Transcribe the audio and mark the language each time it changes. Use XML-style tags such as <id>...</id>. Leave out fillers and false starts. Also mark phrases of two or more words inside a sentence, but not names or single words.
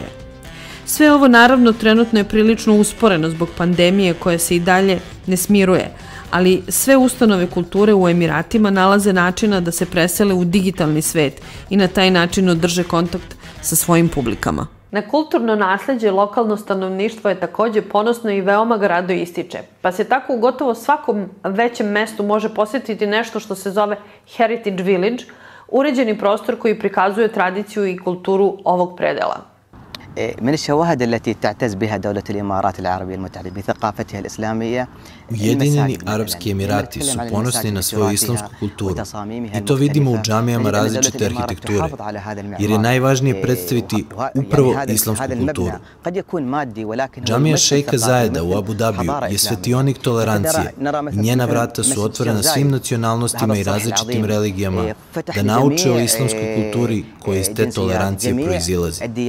<sr>Sve ovo naravno trenutno je prilično usporeno zbog pandemije koja se i dalje ne smiruje, ali sve ustanove kulture u Emiratima nalaze načina da se presele u digitalni svet i na taj način održe kontakt sa svojim publikama. Na kulturno nasleđe lokalno stanovništvo je takođe ponosno i veoma ga rado ističe, pa se tako u gotovo svakom većem mestu može posetiti nešto što se zove Heritage Village, uređeni prostor koji prikazuje tradiciju i kulturu ovog predela.</sr> <ar>من الشواهد التي تعتز بها دولة الإمارات العربية المتحدة بثقافتها الإسلامية.</ar> <sr>Ujedinjeni Arapski Emirati su ponosni na svoju islamsku kulturu i to vidimo u džamijama različite arhitekture, jer je najvažnije predstaviti upravo islamsku kulturu. Džamija Šejka Zajeda u Abu Dhabiju je svetionik tolerancije i njena vrata su otvorena svim nacionalnostima i različitim religijama da nauče o islamskoj kulturi koja iz te tolerancije proizilazi.</sr>